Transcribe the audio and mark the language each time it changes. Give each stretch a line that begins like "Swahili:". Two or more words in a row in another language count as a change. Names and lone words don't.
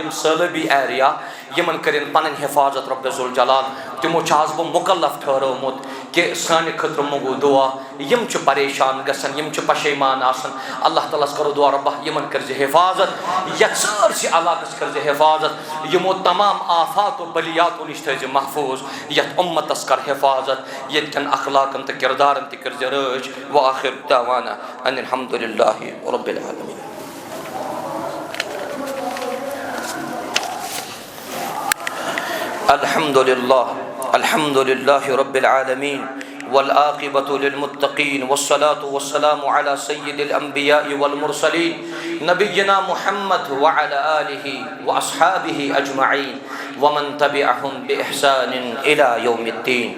Kashmiri: یِم سٲلٲبی ایریا یِمن کٔرِنۍ پنٕنۍ حفاظت رۄبِ ذوالجلال تِمو چھُس بہٕ مُکلف ٹھہرٲومُت کہ سانہِ خٲطرٕ منگو دعا یِم چھِ پریشان گژھان یِم چھِ پشیمان آسان اللہ تعالیٰ ہس کرو دعا رۄبا یِمن کٔرزِ حفاظت یتھ سٲرسٕے علاقس کٔرزِ حفاظت یِمو تمام آفات و بلیاتو نِش تھٲیزِ محفوظ یتھ اُمتس کر حفاظت ییٚتہِ کٮ۪ن اخلاقن تہٕ کردارن تہِ کٔرزِ رٲچھ
Arabic: وآخر دعوانا ان الحمد للہ رب العالمین. الحمد لله رب العالمين والعاقبة للمتقين والصلاة والسلام على سيد الأنبياء والمرسلين نبينا محمد وعلى آله وأصحابه أجمعين ومن تبعهم بإحسان إلى يوم الدين.